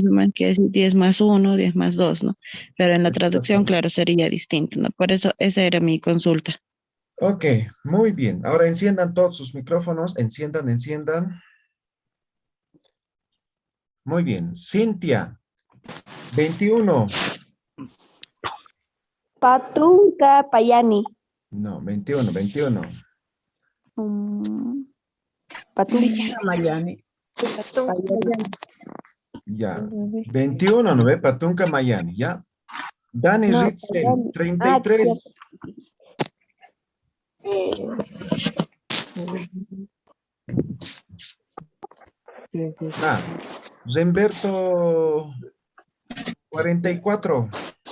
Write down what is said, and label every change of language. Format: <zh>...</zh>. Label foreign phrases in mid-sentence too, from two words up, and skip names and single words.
<es>más o menos quiere decir 10 más 1, 10 más 2, ¿no? Pero en la traducción, Exactamente. claro, sería distinto, ¿no? Por eso, esa era mi consulta. Ok, muy bien. Ahora enciendan todos sus micrófonos. Enciendan. Muy bien. Cintia, 21.</es> <ay>Patunka Payani.</ay> <es>No, 21. Patunka Mayani. Payani. Ya. 21, ¿no ve?</es> <ay>Patunca Mayani,</ay> <es>¿ya? Dani No, Ritzel, Dani. 33. Remberto, 44.</es>